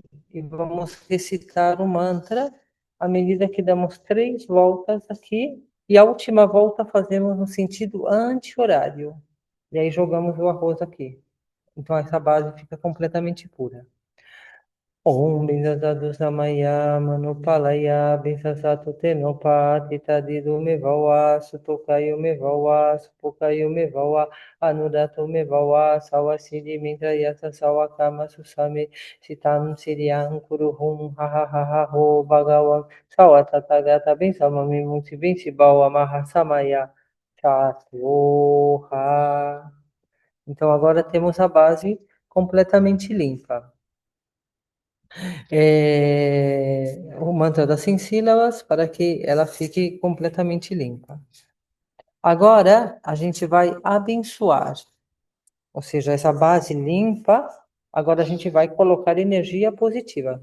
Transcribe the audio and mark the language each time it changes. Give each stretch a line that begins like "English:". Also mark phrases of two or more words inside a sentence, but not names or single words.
Portuguese: E vamos recitar o mantra à medida que damos 3 voltas aqui. E a última volta fazemos no sentido anti-horário. E aí jogamos o arroz aqui. Então, essa base fica completamente pura.
Sanskrit: ॐ वज्रसत्त्व समय मनुपालय वज्रसत्त्व त्वेनोप तिष्ठ दृढो मे भव सुतोष्यो मे भव सुपोष्यो मे भव अनुरक्तो मे भव सर्वसिद्धिं मे प्रयच्छ सर्वकर्म सु च मे चित्तं श्रेयः कुरु हूँ ह ह ह होः भगवान् सर्वतथागत वज्र मा मे मुञ्च वज्री भव महासमय सत्त्व आः.
Portuguese: Então agora temos a base completamente limpa. O mantra das 100 sílabas para que ela fique completamente limpa. Agora, a gente vai abençoar, ou seja, essa base limpa, agora a gente vai colocar energia positiva.